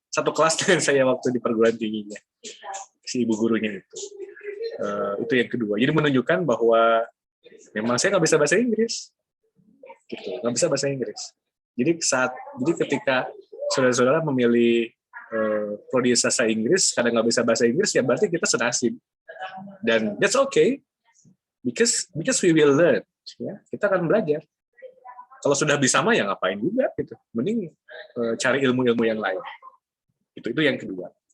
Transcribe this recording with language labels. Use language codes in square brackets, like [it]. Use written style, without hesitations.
[id] Satu kelas dengan saya waktu di perguruan tingginya. Si ibu gurunya itu. Itu yang kedua. Jadi menunjukkan bahwa memang saya nggak bisa bahasa Inggris. Gitu. Nggak bisa bahasa Inggris. Jadi ketika saudara-saudara memilih prodi bahasa Inggris, kadang nggak bisa bahasa Inggris, ya berarti kita senasib. Dan [en] that's okay, because we will learn. [id] Ya, kita akan belajar. Kalau sudah bisa mah ya ngapain juga gitu. Mending cari ilmu-ilmu yang lain. Itu yang kedua.